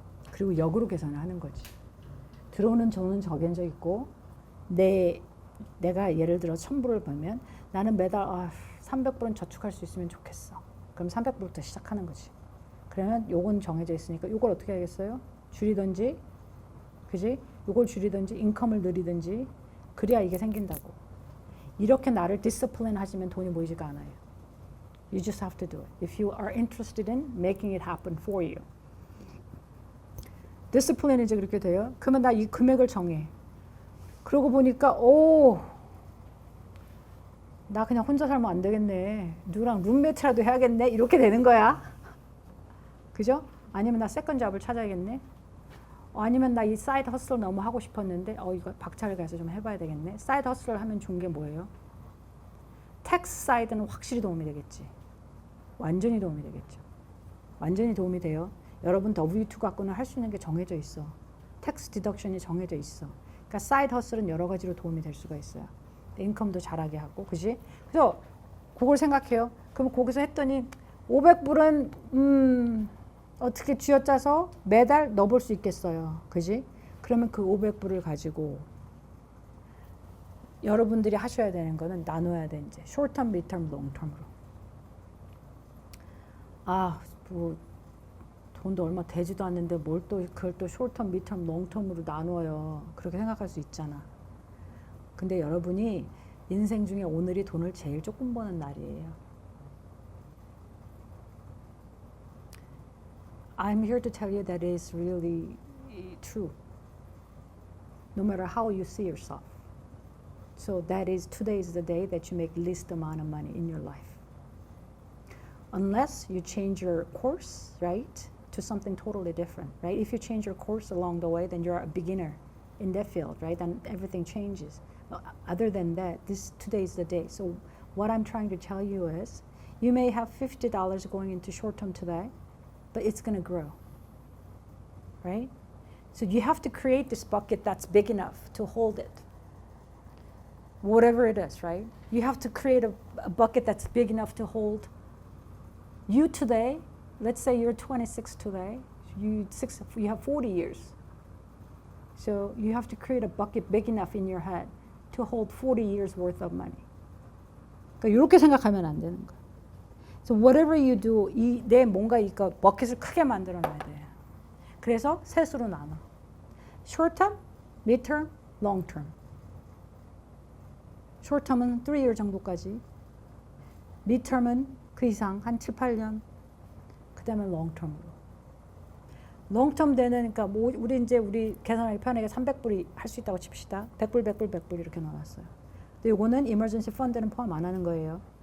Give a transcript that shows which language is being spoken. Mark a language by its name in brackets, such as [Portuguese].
[Korean] 그리고 역으로 계산을 하는 거지. 들어오는 돈은 정해져 있고 내가 예를 들어 1,000불을 벌면 나는 매달 300불은 저축할 수 있으면 좋겠어. 그럼 300불부터 시작하는 거지. 그러면 요건 정해져 있으니까 요걸 어떻게 하겠어요? 줄이든지, 그지? 요걸 줄이든지, 인컴을 늘리든지, 그래야 이게 생긴다고. 이렇게 나를 디스플레인 하시면 돈이 모이지가 않아요. [English] You just have to do it. If you are interested in making it happen for you. [Korean] 디스플레인이 이제 그렇게 돼요. 그러면 나 이 금액을 정해. 그러고 보니까 나 그냥 혼자 살면 안 되겠네. 누구랑 룸메이트라도 해야겠네. 이렇게 되는 거야. 그죠? 아니면 나 세컨 잡을 찾아야겠네. 아니면 나 이 사이드 허슬 너무 하고 싶었는데 이거 박차를 가서 좀 해봐야 되겠네. 사이드 허슬을 하면 좋은 게 뭐예요? 텍스 사이드는 확실히 도움이 되겠지. 완전히 도움이 되겠죠. 완전히 도움이 돼요. 여러분 W2 갖고는 할 수 있는 게 정해져 있어. 텍스 디덕션이 정해져 있어. 그러니까 사이드 허슬은 여러 가지로 도움이 될 수가 있어요. 인컴도 잘하게 하고, 그지? 그래서 그걸 생각해요. 그럼 거기서 했더니 500불은 어떻게 쥐어짜서 매달 넣어볼 수 있겠어요. 그지? 그러면 그 500불을 가지고 여러분들이 하셔야 되는 거는 나눠야 돼. 이제 short-term, mid-term, long-term으로. 뭐 돈도 얼마 되지도 않는데 뭘 또 그걸 또 short-term, mid-term, long-term으로 나눠요. 그렇게 생각할 수 있잖아. 근데 여러분이 인생 중에 오늘이 돈을 제일 조금 버는 날이에요. [English] I'm here to tell you that it is really true. No matter how you see yourself. So that is, today is the day that you make least amount of money in your life. Unless you change your course, right, to something totally different, right? If you change your course along the way, then you're a beginner in that field, right? Then everything changes. Other than that, today is the day. So what I'm trying to tell you is, you may have $50 going into short term today, but it's going to grow, right? So you have to create this bucket that's big enough to hold it. Whatever it is, right? You have to create a bucket that's big enough to hold you today. Let's say you're 26 today. You have 40 years. So you have to create a bucket big enough in your head to hold 40 years worth of money. [Korean] 그러니까 이렇게 생각하면 안 되는 거야. [English] So whatever you do, [Korean] 내 뭔가 이거 버킷을 크게 만들어 놔야 돼. 그래서 셋으로 나눠. Short term, mid term, long term. Short term은 3year 정도까지. Mid term은 그 이상 한 7, 8년. 그다음에 long term으로. long term 되는, 그러니까 뭐 우리 계산하기 편하게 300불이 할 수 있다고 칩시다. 100불, 100불, 100불 이렇게 넣어놨어요. 근데 이거는 emergency fund는 포함 안 하는 거예요.